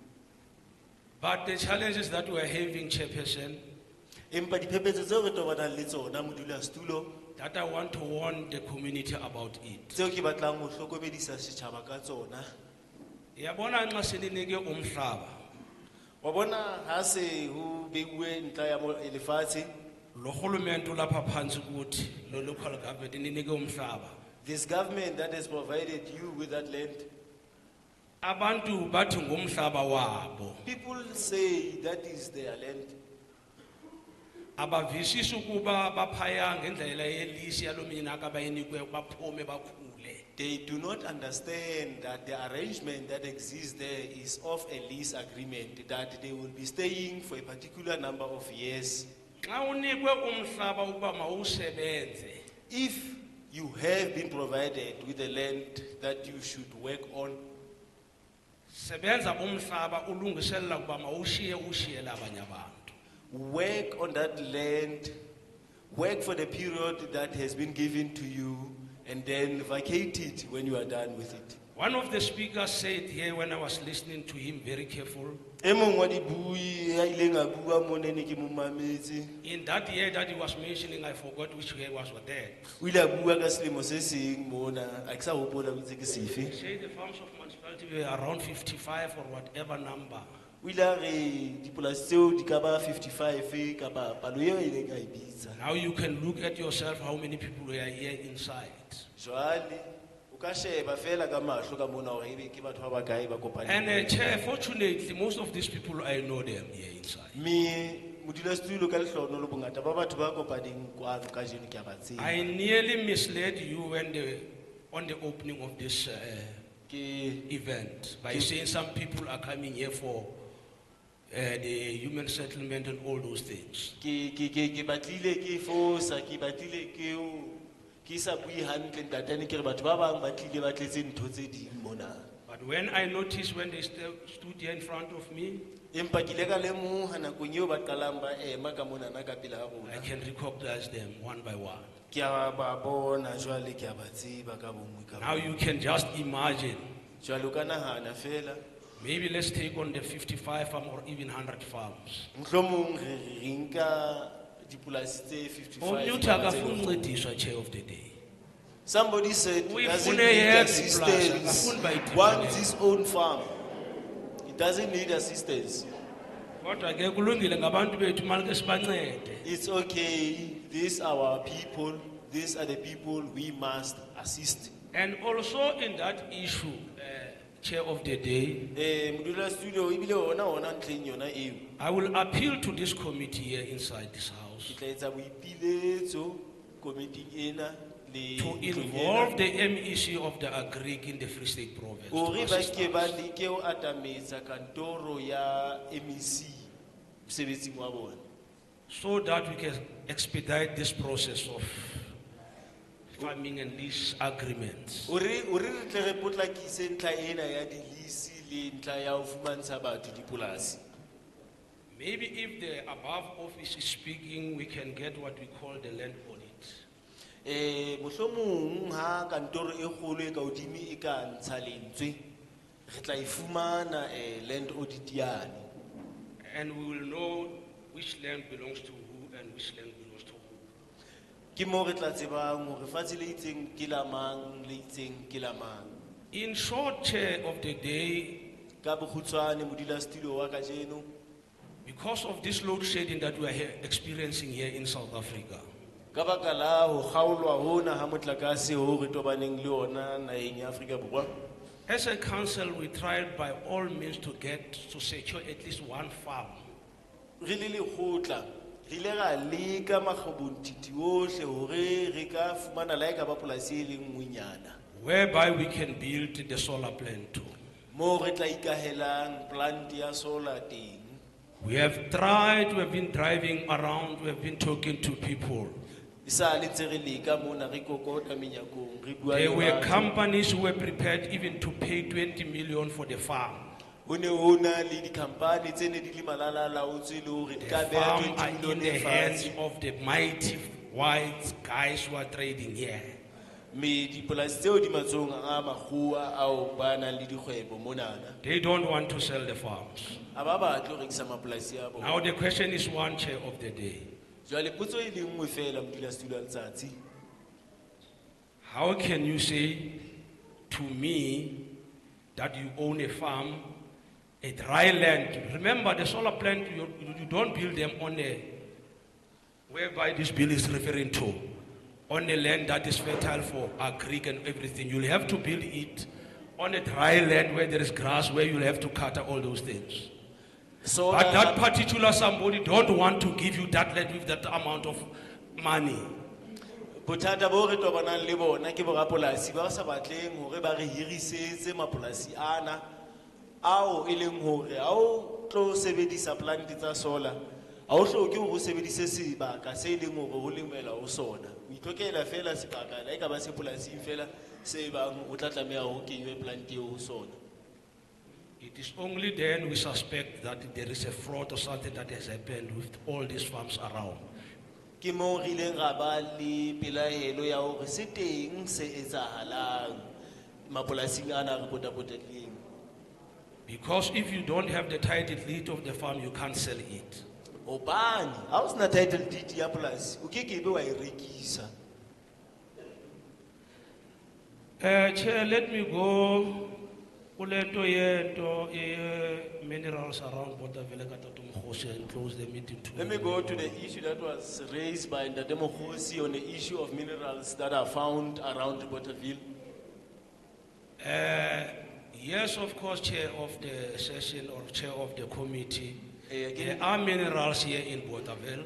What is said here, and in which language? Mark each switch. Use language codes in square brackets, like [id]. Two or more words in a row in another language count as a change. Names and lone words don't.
[en] But the challenges that we are having, Chairperson, [st] empa diphephetso tseo re tobanang le tsona modulasetulo [en] that I want to warn the community about it. [st] tseo ke batlang ho hlokomedisa setjhaba ka tsona. [xh] Yabona nxa seninike umhlaba, [st] wa bona ha se ho beuwe ntla ya lefatshe, [xh] lo rhulumente ulapha phansi kuthi lo [en] local government [xh] ininike umhlaba. [en] this government that has provided you with that land, [xh] Abantu bathi ngumhlaba wabo. [en] people say that is their land. [xh] Abavisisi ukuba baphaya ngendlela yelisi yalominyaka bayinikwe baphume bakhule. [en] They do not understand that the arrangement that exists there is of a lease agreement, that they will be staying for a particular number of years. [xh] Xa unikwe umhlaba ukuba mawusebenze, [en] If you have been provided with a land that you should work on, [xh] sebenza umhlaba ulungiselela ukuba mawushiye ushiyele abanye abantu. [en] work on that land, work for the period that has been given to you, and then vacate it when you are done with it. One of the speakers said here when I was listening to him very careful, [st] E mong wa dibui ya ileng a bua mo ne ke mo mametse, [en] in that year that he was mentioning, I forgot which year was that. [st] o ile a bua ka selemo se seng mona a ke sa hopola o itse ke sefe. [en] He said the farms of municipality were around 55 or whatever number. [st] O ile a re dipolasi tseo di ka ba 55 kapa palo eo e ileng a e bitsa. [en] Now you can look at yourself how many people were here inside. [st] Jwale o ka sheba fela ka mahlo ka mona hore ebe ke batho ba bakae ba kopaneng. [en] And Chair, fortunately, most of these people, I know them here inside. [st] Me modulasetulo ka lehlohonolo lo bongata ba batho ba kopaneng kwano ka jeno ke a ba tseba. [en] I nearly misled you when on the opening of this event by saying some people are coming here for the human settlement and all those things. [st] Ke batlile ke fosa, ke batlile ke o ke sa bui hantle ntatane ke re batho ba bang ba tlile ba tletse ntho tse ding mona. [en] But when I noticed when they stood here in front of me, [st] Empa ke ile ka lemoha nakong eo ba qalang ba ema ka mona na ka pele ha rona. [en] I can recognize them one by one. [st] Ke a ba bona jwale ke a ba tseba ka bongwe ka [en] Now you can just imagine. [st] jwale o ka nahana fela. [en] Maybe let's take on the 55 farm or even 100 farms. [st] Mohlomong re nka dipolasi tse 55. [xh] Omnye akafuna uncediswa, [en] Chair of the day. Somebody said he doesn't [xh] Uyifune [en] need [xh] yedwa [en] assistance. [xh] iplasi, akafuni bayithini [en] Wants [xh] leyo. [en] his own farm. He doesn't need assistance. [xh] Kodwa ke kulungile ngabantu bethu malike sibancede. [en] It's okay. These are our people. These are the people we must assist. And also in that issue, Chair of the day, [st] Modulasetulo ebile ona ona ntleng yona eo. [en] I will appeal to this committee here inside this house [st] Ke tla etsa boipiletso komiting ena le [en] to involve the MEC of the Agric in the Free State Province. to [st] hore ba [en] assist [st] ke [en] us. [st] ba leke ho atametsa kantoro ya MEC mosebetsing wa bona. [en] So that we can expedite this process of farming and lease agreements. [st] Ore re tle re potlakise ntla ena ya di-lease le ntlha ya ho fumantsha batho dipolasi. [en] Maybe if the above office is speaking, we can get what we call the land audit. [st] Mohlomong ha kantoro e kgolo e ka hodimo e ka ntsha lentswe, re tla e fumana [en] land audit [st] yane. [en] And we will know which land belongs to who and which land belongs to who. [st] Ke mo re tla tsebang hore fatshe le itseng ke la mang, le itseng ke la mang. [en] In short, Chair of the day, [st] ka bokgutshwane modulasetulo wa kajeno, [en] because of this load shedding that we are experiencing here in South Africa, [st] ka baka la ho kgaolwa hona ha motlakase ho re tobaneng le ona naheng ya Afrika Borwa, [en] as a council, we tried by all means to secure at least one farm. [st] re le lekgotla re ile ra leka makgobontiti ohle hore re ka fumana la eka ba polasi e le nngwenyana, [en] whereby we can build the solar plant too. [st] mo re tla ikahelang plant ya solar teng. [en] We have tried, we have been driving around, we have been talking to people. [st] Isa le ntse re leka mona re kokota menyakong re bua le [en] There were [st] batho. [en] companies who were prepared even to pay 20 million for the farm. [st] Ho ne ho na le dikhampani tse ne di le malalalaotswe le hore di ka [en] The [st] beha [en] farm [st] 20 [en] are in [st] million [en] the hands [st] fatshe. [en] of the mighty white guys who are trading here. [st] Me dipolasi tseo di matsohong a makgowa ao ba nang le dikgwebo monana. [en] They don't want to sell the farms. [st] Ha ba batle ho rekisa mapolasi a bona. [en] Now the question is one, Chair of the day. [st] Jwale potso e le nngwe fela modulasetulo wa letsatsi. [en] How can you say to me that you own a farm, a dry land? Remember, the solar plant, you don't build them on a, whereby this bill is referring to, on a land that is fertile for agric and everything. You'll have to build it on a dry land where there is grass, where you'll have to cut all those things. So But that particular somebody don't want to give you that land with that amount of money. [st] Bothata bo re tobanang le bona ke borapolasi ba sa batleng hore ba re hirisetse mapolasi ana ao e leng hore ha o tlo sebedisa plant tsa solar ha o hloke hore o sebedise sebaka se leng hore ho lemela ho sona. O itlhokela fela sebaka la eka ba se polasing fela se bang o tla tlameha ho kenywe plant eo ho sona. [en] It is only then we suspect that there is a fraud or something that has happened with all these farms around. [st] Ke mo re ileng ra ba le pelaelo ya hore se teng se etsahalang mapolasing ana re potapoteleng. [en] Because if you don't have the title deed of the farm, you can't sell it. [st] Obani, ha o sena [en] title deed [st] ya polasi o ke ke be wa e rekisa. [en] Chair, let me go. Kulento yento minerals around Bothaville katato Mkhosi and close the meeting to. Let me go to the issue that was raised by Ndate Mokhosi on the issue of minerals that are found around Bothaville. Yes, of course, Chair of the session or Chair of the committee. There are minerals here in Bothaville.